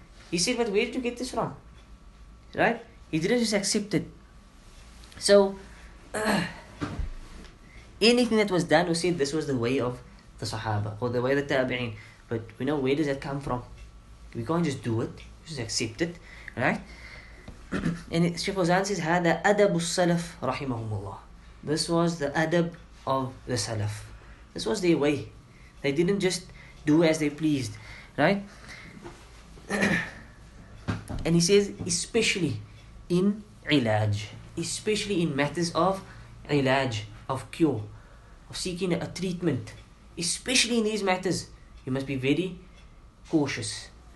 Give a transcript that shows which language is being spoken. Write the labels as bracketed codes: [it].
[en] He said, but where did you get this from? Right? He didn't just accept it. So, anything that was done was said this was the way of the Sahaba or the way of the Tabi'in. But where does that come from? We can't just do it, just accept it. Right? And Shaykh Fawzaan says, [ar] هذا أدب السلف رحمهم الله. [en] This was the adab of the Salaf. This was their way. They didn't just do as they pleased. Right? And he says, especially in ilaj, especially in matters of ilaj, of cure, of seeking a treatment, especially in these matters, you must be very cautious.